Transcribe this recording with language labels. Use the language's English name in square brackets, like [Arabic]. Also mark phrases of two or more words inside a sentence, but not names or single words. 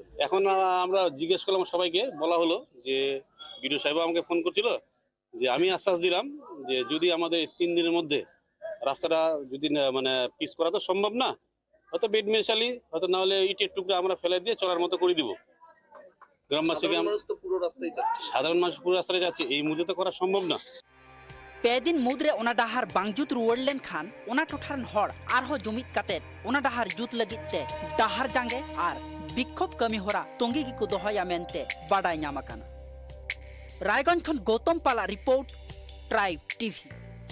[Bangla] এখন আমরা জিজ্ঞেস করলাম সবাইকে, বলা হলো যে বিডিও সাহেব আমাকে ফোন করছিল, যে আমি আশ্বাস দিলাম যে যদি আমাদের 3 দিনের মধ্যে রাস্তাটা যদি মানে পিস করা তো সম্ভব না, হয়তো বেড মেশালি, হয়তো না হলে ইটের টুকরা আমরা ফেলে দিয়ে চলার মতো করে দিব। গ্রামবাসীকে সাধারণ মানুষ পুরো রাস্তায় যাচ্ছে, এই মুহূর্তে তো করা সম্ভব না। [Santali] 2 दिन मुद्रे ओना डाहर बांगजुत रुवड़ लेन खान ओना टोठारन हर आरहो जुमित काते ओना डाहर जुत लगिते डाहर जांगे आर विक्षोभ कमी होरा तोंगी की को दोहया मेनते बाडाय ᱧᱟᱢ आकाना। रायगंज खन गौतम पाला रिपोर्ट ट्राइब टीवी।